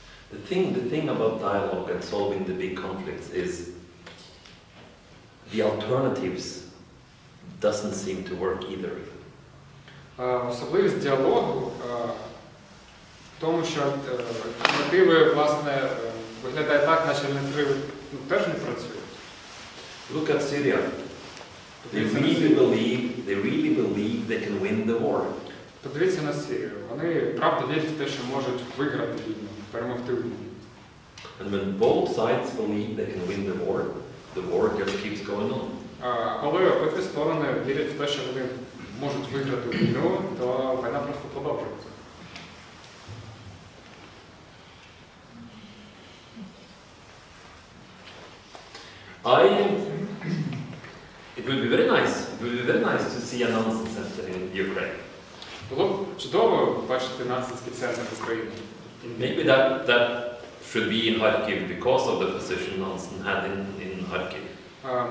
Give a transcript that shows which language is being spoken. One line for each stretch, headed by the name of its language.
English: The thing about dialogue and solving the big conflicts is the alternatives doesn't seem to work either.
Ukrainian: Особливість діалогу в тому, що альтернативи, власне, виглядає так, наче альтернативи теж не працюють.
English: Look at Syria. They really believe they can win the war.
Ukrainian: Подивіться на Сирію. Вони правда вірять в те, що можуть виграти війну, перемогти війну.
English: And when both sides believe they can win the war just keeps going on.
Ukrainian: Коли обидві сторони вірять в те, що вони можуть виграти війну, то війна просто продовжується.
English: It would be very nice. It would be very nice to see a Nansen center in Ukraine.
Ukrainian: Було б чудово бачити нансенський центр в Україні.
English: Maybe that should be in Kharkiv because of the position Nansen had in Kharkiv.